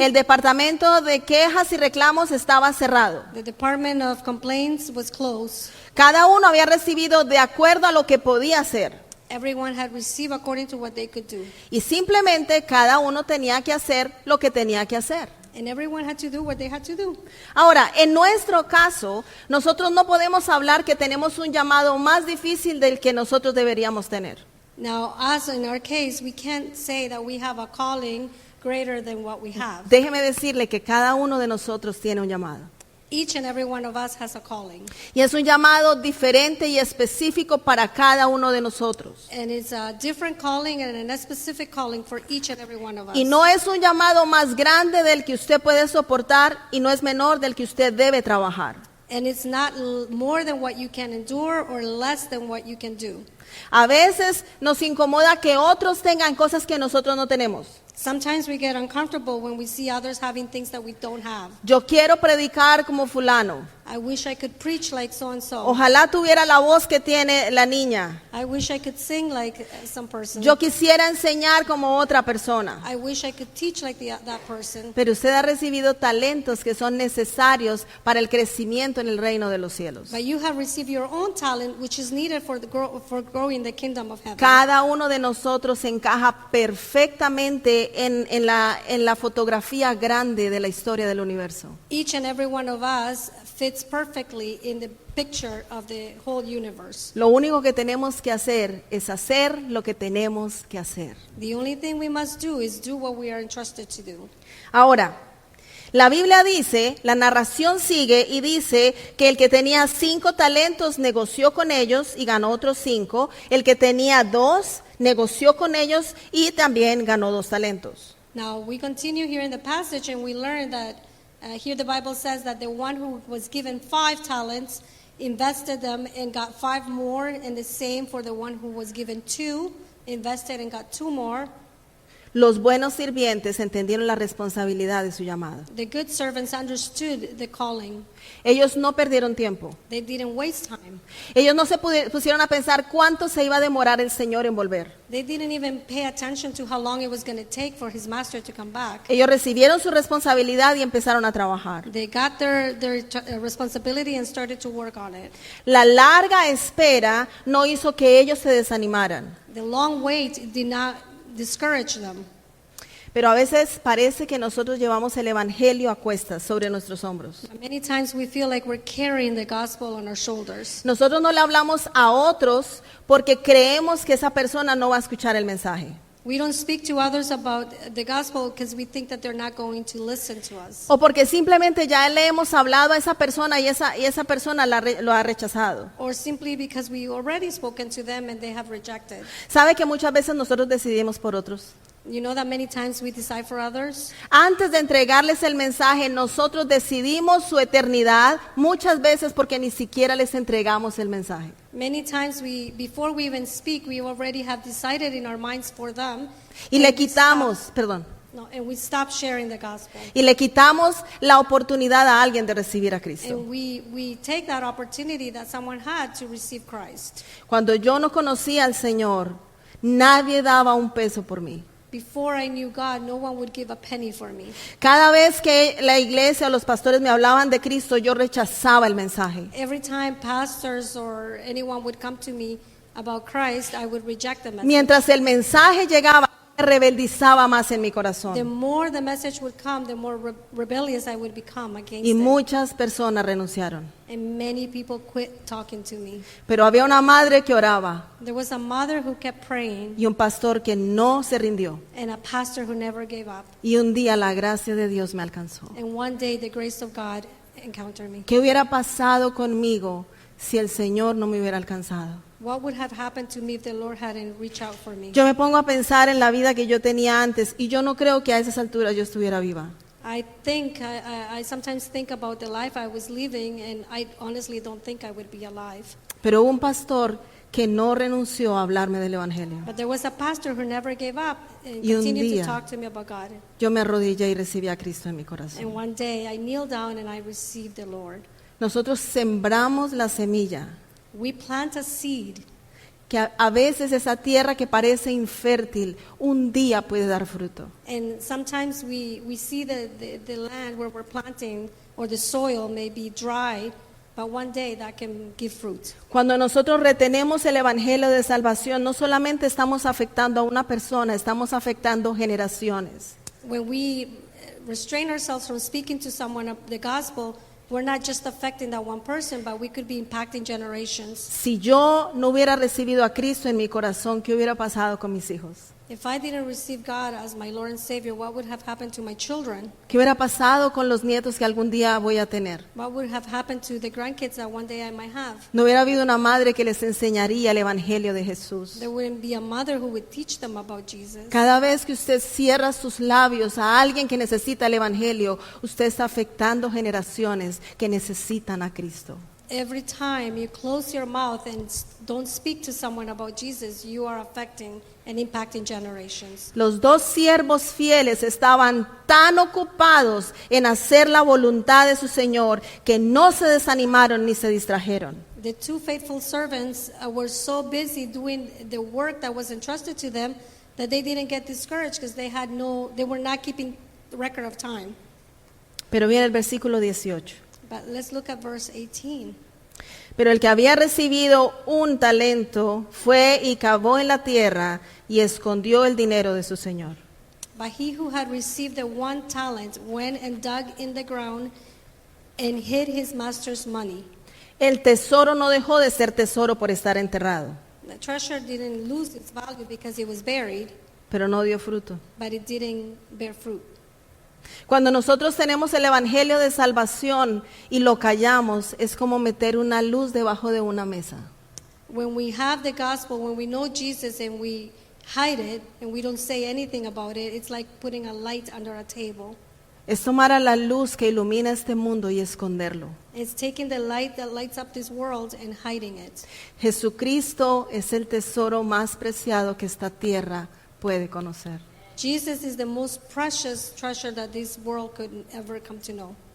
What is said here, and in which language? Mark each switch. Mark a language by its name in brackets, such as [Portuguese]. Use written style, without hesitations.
[Spanish] El departamento de quejas y reclamos estaba cerrado. [English] The department of complaints was closed. [Spanish] Cada uno había recibido de acuerdo a lo que podía hacer. [English] Everyone had received according to what they could do. [Spanish] Y simplemente cada uno tenía que hacer lo que tenía que hacer. [English] And everyone had to do what they had to do. [Spanish] Ahora, en nuestro caso, nosotros no podemos hablar que tenemos un llamado más difícil del que nosotros deberíamos tener. [English] Now, us in our case, we can't say that we have a calling greater than what we have. [Spanish] Déjeme decirle que cada uno de nosotros tiene un llamado. [English] Each and every one of us has a calling. [Spanish] Y es un llamado diferente y específico para cada uno de nosotros. [English] And it's a different calling and a specific calling for each and every one of us. [Spanish] Y no es un llamado más grande del que usted puede soportar y no es menor del que usted debe trabajar. [English] And it's not more than what you can endure or less than what you can do. [Spanish] A veces nos incomoda que otros tengan cosas que nosotros no tenemos. [English] Sometimes we get uncomfortable when we see others having things that we don't have. [Spanish] Yo quiero predicar como fulano. [English] I wish I could preach like so and so. [Spanish] Ojalá tuviera la voz que tiene la niña. [English] I wish I could sing like some person. [Spanish] Yo quisiera enseñar como otra persona. [English] I wish I could teach like that person. [Spanish] Pero usted ha recibido talentos que son necesarios para el crecimiento en el reino de los cielos. [English] But you have received your own talent, which is needed for growing the kingdom of heaven. [Spanish] Cada uno de nosotros encaja perfectamente en la fotografía grande de la historia del universo. [English] Each and every one of us fits perfectly in the picture of the whole universe. [Spanish] Lo único que tenemos que hacer es hacer lo que tenemos que hacer. [English] The only thing we must do is do what we are entrusted to do. [Spanish] Ahora, la Biblia dice, la narración sigue y dice que el que tenía 5 talentos negoció con ellos y ganó otros 5. El que tenía 2 negoció con ellos y también ganó 2 talentos. [English] Now we continue here in the passage and we learn that here the Bible says that the one who was given 5 talents invested them and got 5 more, and the same for the one who was given 2, invested and got 2 more. [Spanish] Los buenos sirvientes entendieron la responsabilidad de su llamado. [English] The good servants understood the calling. [Spanish] Ellos no perdieron tiempo. [English] They didn't waste time. [Spanish] Ellos no se pusieron a pensar cuánto se iba a demorar el Señor en volver. [English] They didn't even pay attention to how long it was going to take for his master to come back. [Spanish] Ellos recibieron su responsabilidad y empezaron a trabajar. [English] They got their responsibility and started to work on it. [Spanish] La larga espera no hizo que ellos se desanimaran. [English] The long wait did not discourage them. [Spanish] Pero a veces parece que nosotros llevamos el evangelio a cuestas sobre nuestros hombros. [English] Many times we feel like we're carrying the gospel on our shoulders. [Spanish] Nosotros no le hablamos a otros porque creemos que esa persona no va a escuchar el mensaje. [English] We don't speak to others about the gospel because we think that they're not going to listen to us. [Spanish] O porque simplemente ya le hemos hablado a esa persona y esa persona lo ha rechazado. [English] Or simply because we already spoken to them and they have rejected. [Spanish] ¿Sabe que muchas veces nosotros decidimos por otros? [English] You know that many times we decide for others. [Spanish] Antes de entregarles el mensaje, nosotros decidimos su eternidad, muchas veces porque ni siquiera les entregamos el mensaje. [English] Many times before we even speak, we already have decided in our minds for them. [Spanish] Y le quitamos, [English] And we stop sharing the gospel. [Spanish] y le quitamos la oportunidad a alguien de recibir a Cristo. [English] And we take that opportunity that someone had to receive Christ. [Spanish] Cuando yo no conocía al Señor, nadie daba un peso por mí. [English] Before I knew God, no one would give a penny for me. [Spanish] Cada vez que la iglesia o los pastores me hablaban de Cristo, yo rechazaba el mensaje. [English] Every time pastors or anyone would come to me about Christ, I would reject them. [Spanish] Mientras el mensaje llegaba, me rebeldizaba más en mi [English] the [Spanish] corazón. [English] more the message would come, the more rebellious I would become against [Spanish] Y [English] it. [Spanish] muchas personas renunciaron. [English] And many people quit talking to me. [Spanish] Pero había una madre que oraba [English] There was a mother who kept praying [Spanish] y un pastor que no se rindió. [English] and a pastor who never gave up. [Spanish] Y un día la gracia de Dios me alcanzó. [English] And one day the grace of God encountered me. [Spanish] ¿Qué hubiera pasado conmigo si el Señor no me hubiera alcanzado? [English] What would have happened to me if the Lord hadn't reached out for me? [Spanish] Yo me pongo a pensar en la vida que yo tenía antes y yo no creo que a esas alturas yo estuviera viva. [English] I sometimes think about the life I was living, and I honestly don't think I would be alive. [Spanish] Pero hubo un pastor que no renunció a hablarme del Evangelio. [English] But there was a pastor who never gave up and [Spanish] Y un [English] continued [Spanish] día- [English] to talk to me about God. [Spanish] Yo me arrodillé y recibí a Cristo en mi corazón. [English] And one day I kneeled down and I received the Lord. [Spanish] Nosotros sembramos la semilla, [English] We plant a seed, [Spanish] que a veces esa tierra que parece infértil, un día puede dar fruto. [English] and sometimes we see the land where we're planting, or the soil may be dry, but one day that can give fruit. [Spanish] Cuando nosotros retenemos el Evangelio de salvación, no solamente estamos afectando a una persona, estamos afectando generaciones. [English] When we restrain ourselves from speaking to someone of the gospel, we're not just affecting that one person, but we could be impacting generations. [Spanish] Si yo no hubiera recibido a Cristo en mi corazón, ¿qué hubiera pasado con mis hijos? [English] If I didn't receive God as my Lord and Savior, what would have happened to my children? [Spanish] ¿Qué hubiera pasado con los nietos que algún día voy a tener? [English] What would have happened to the grandkids that one day I might have? [Spanish] No hubiera habido una madre que les enseñaría el Evangelio de Jesús. [English] There wouldn't be a mother who would teach them about Jesus. [Spanish] Cada vez que usted cierra sus labios a alguien que necesita el Evangelio, usted está afectando generaciones que necesitan a Cristo. [English] Every time you close your mouth and don't speak to someone about Jesus, you are affecting and impacting generations. [Spanish] Los dos siervos fieles estaban tan ocupados en hacer la voluntad de su Señor que no se desanimaron ni se distrajeron. [English] The two faithful servants were so busy doing the work that was entrusted to them that they didn't get discouraged because they were not keeping record of time. [Spanish] Pero viene el versículo 18. [English] But let's look at verse 18. [Spanish] Pero el que había recibido un talento fue y cavó en la tierra y escondió el dinero de su señor. [English] But he who had received the 1 talent went and dug in the ground and hid his master's money. [Spanish] El tesoro no dejó de ser tesoro por estar enterrado, [English] The treasure didn't lose its value because it was buried, [Spanish] pero no dio fruto. [English] but it didn't bear fruit. [Spanish] Cuando nosotros tenemos el Evangelio de salvación y lo callamos, es como meter una luz debajo de una mesa. [English] When we have the gospel, when we know Jesus and we hide it and we don't say anything about it, it's like putting a light under a table. [Spanish] Es tomar a la luz que ilumina este mundo y esconderlo. [English] It's taking the light that lights up this world and hiding it. [Spanish] Jesucristo es el tesoro más preciado que esta tierra puede conocer. [English] Jesus is the most precious treasure that this world could ever come to know.